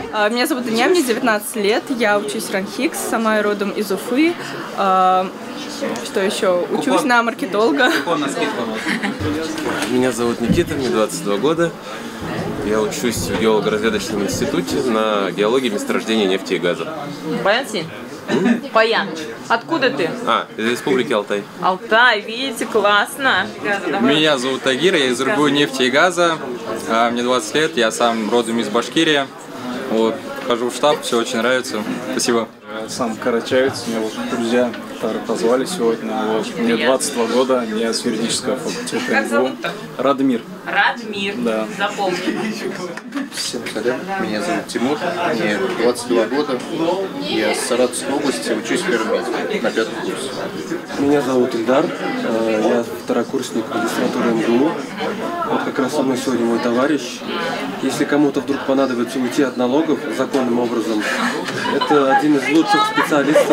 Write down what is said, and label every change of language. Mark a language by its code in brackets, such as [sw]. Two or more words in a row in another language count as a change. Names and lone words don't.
[ru] Меня зовут Иня, мне 19 лет, я учусь в РАНХИКС, сама родом из Уфы. Что еще? Учусь на маркетолога. Меня зовут Никита, мне 22 года. Я учусь в геолого-разведочном институте на геологии месторождения нефти и газа. Баян-Син? Баян. Откуда ты? Из Республики Алтай. Алтай, видите, классно. Меня зовут Тагир, я из РГУ нефти и газа. Мне 20 лет, я сам родом из Башкирии. Вот, хожу в штаб, все очень нравится. Спасибо. Сам карачаевец, меня вот друзья позвали сегодня. Вот. Мне 22 года, я с юридического факультета. Как зовут-то? Радмир. Радмир, да. Запомни. Всем салям, меня зовут Тимур, мне 22 года, я с Саратовской области, учусь в 1-м меде, на 5-м курсе. Меня зовут Ильдар, я второкурсник магистратуры МГУ. Вот как раз со мной сегодня мой товарищ. Если кому-то вдруг понадобится уйти от налогов законным образом, это один из лучших специалистов.